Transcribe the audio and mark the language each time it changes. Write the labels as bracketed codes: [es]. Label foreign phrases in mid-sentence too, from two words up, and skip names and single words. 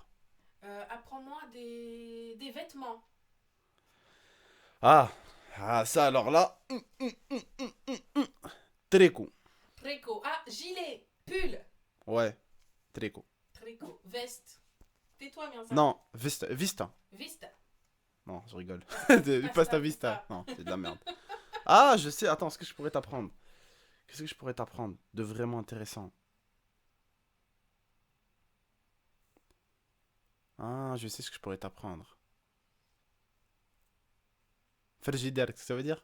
[fr] Apprends-moi des vêtements. Ah, ça alors là. Tricot. Tricot. Ah, gilet. Pull. Ouais, tricot. Tricot. Veste. Tais-toi, bien ça. Non, [it] vista. Vista. [fr] Vista. Non, je rigole. Pasta, [it] Pasta vista. [fr] pasta. Non, c'est de la merde. Ah, je sais, attends, ce que je pourrais t'apprendre. Qu'est-ce que je pourrais t'apprendre de vraiment intéressant? Ah, je sais ce que je pourrais t'apprendre. Frigidaire, qu'est-ce que ça veut dire?